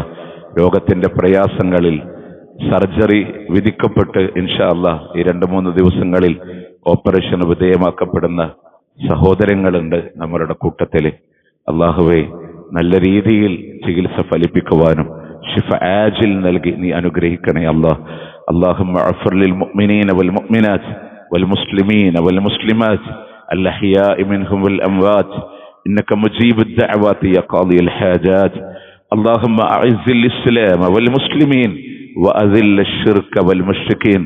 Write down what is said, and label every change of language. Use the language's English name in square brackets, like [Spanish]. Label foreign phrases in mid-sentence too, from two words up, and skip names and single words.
[Malayalam] രോഗത്തിന്റെ പ്രയാസങ്ങളിൽ സർജറി വിധിക്കപ്പെട്ട് [Arabic] إن شاء الله [Malayalam] ഈ 2-3 ദിവസങ്ങളിൽ ഓപ്പറേഷന് വിധേയമാക്കപ്പെടുന്ന സഹോദരങ്ങളുണ്ട് നമ്മളുടെ കൂട്ടത്തില്. അള്ളാഹുവേ, നല്ല രീതിയിൽ ചികിത്സ ഫലിപ്പിക്കുവാനും [Arabic] شفاء عاجل [Malayalam] നൽകി നീ അനുഗ്രഹിക്കണേ അല്ലാഹ്. [Arabic] اللهم اغفر للمؤمنين والمؤمنات والمسلمين والمسلمات الأحياء منهم والأموات إنك مجيب الدعوات يا قاضي الحاجات. اللهم أعز الإسلام والمسلمين وأذل الشرك والمشركين.